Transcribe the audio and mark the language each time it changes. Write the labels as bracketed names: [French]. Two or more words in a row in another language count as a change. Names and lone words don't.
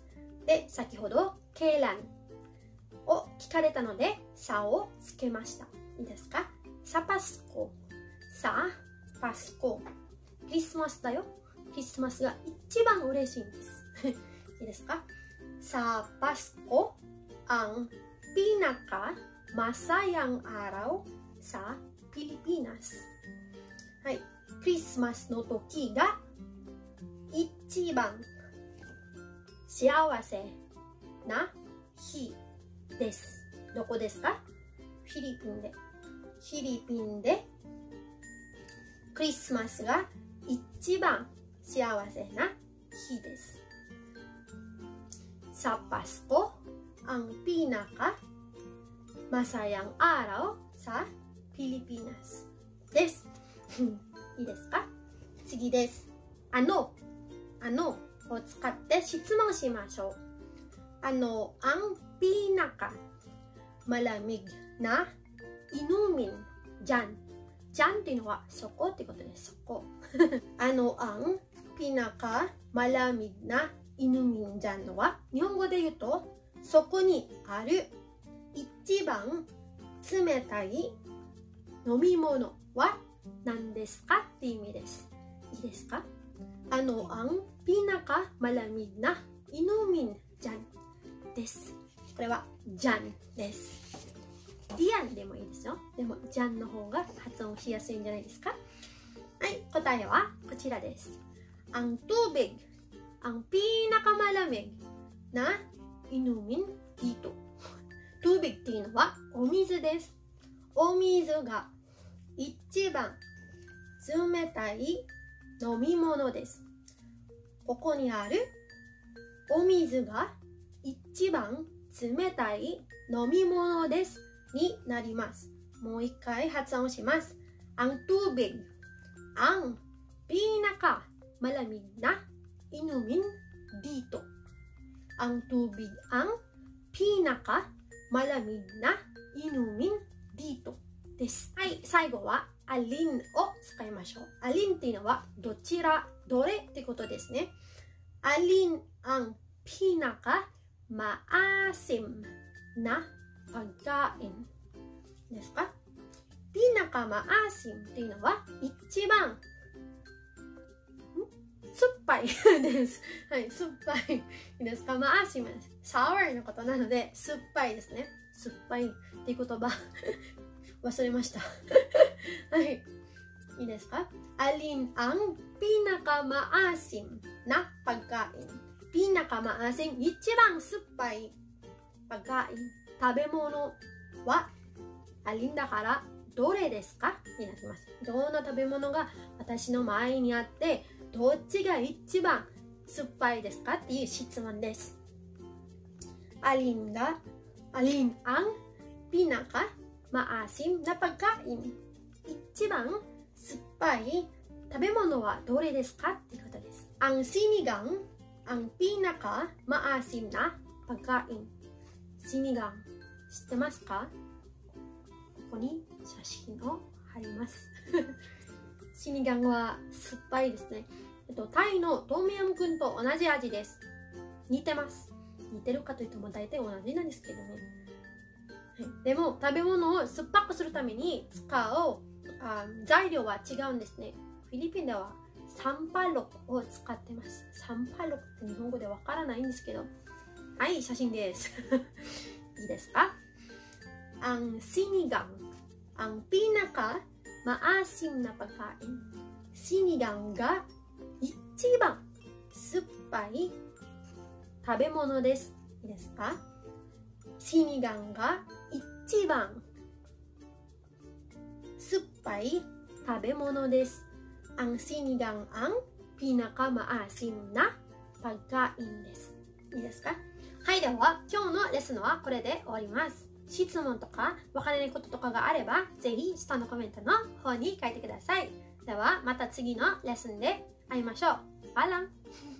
[Japanese] で、先ほどケーランを聞かれたので、さをつけました。 [Filipino] いいですか？ Sa Pasko. Sa Pasko. [Japanese] クリスマスだよ。クリスマスが一番嬉しいんです。 [Filipino] いいですか？ Sa Pasko. ang pinakamasayang araw sa Pilipinas。 [Japanese] はい。クリスマスの時が一番幸せな日です。どこですか？フィリピンで。フィリピンでクリスマスが一番幸せな日です。 [Filipino] Sa Pasko ang pinaka masayang araw sa Pilipinas [Japanese] です。いいですか？次です。あのを使って質問しましょう。 [Filipino] ang pinaka malamig na inumin dyan。 [Japanese] dyan っていうのはそこってことです。そこ。 [Filipino] ang pinaka malamig na inumin dyan [Japanese] のは日本語で言うとそこにある一番冷たい飲み物は何ですかっていう意味です。 [Filipino] いいですか ？ang pinaka malamig na inumin dyan です。 [Japanese] これはじゃんです。ディアンでもいいですよ。でもじゃんの方が発音しやすいんじゃないですか？はい、答えはこちらです。 [Filipino] ang tubig ang pinakamalamig na inumin dito。 [Japanese] tubig っていうのはお水です。お水が一番冷たい飲み物です。ここにあるお水が一番冷たい飲み物ですになります。 [Filipino] もう一回発音します。ang tubig ang pinaka malamig na inumin dito。ang tubig ang pinaka malamig na inumin dito です。 [Japanese] はい、最後はありんを使いましょう。ありんっていうのはどちら、どれってことですね。 [Filipino] ありん ang pinaka maasim na pagkain ですか？ [Japanese] ピナカマアシムっていうのは一番酸っぱいです。はい、酸っぱいですか？マアシム、サワーのことなので酸っぱいですね。酸っぱいっていう言葉忘れました。 [Filipino] はい、いいですか ？Alin ang pinakamaasim na pagkain？ [Japanese] ピナカマアシム、一番酸っぱいpagkain、食べ物はアリンだからどれですかになります。どんな食べ物が私の前にあってどっちが一番酸っぱいですかっていう質問です。 [Filipino] Alin ang pinaka maasim na pagkain？ [Japanese] 一番酸っぱい食べ物はどれですかってことです。 [Filipino] Ang sinigang ang pinaka maasim na pagkain。 [Japanese] シニガン知ってますか？ここに写真を貼ります。シニガンは酸っぱいですね。タイのトムヤムクンと同じ味です。似てます。似てるかというとも大体同じなんですけどね。はい、でも食べ物を酸っぱくするために使う材料は違うんですね。フィリピンではサンパロを使ってます。サンパロって日本語でわからないんですけど。はい、写真です。いいですか？ [Filipino] Ang sinigang ang pinaka maasim na pagkain。 [Japanese] シニガンが一番酸っぱい食べ物です。いいですか？シニガンが一番酸っぱい食べ物です。 [Filipino] Ang sinigang ang pinaka maasim na pagkain [Japanese] です。いいですか？はい、では今日のレッスンはこれで終わります。質問とかわからないこととかがあればぜひ下のコメントの方に書いてください。ではまた次のレッスンで会いましょう。バイバイ。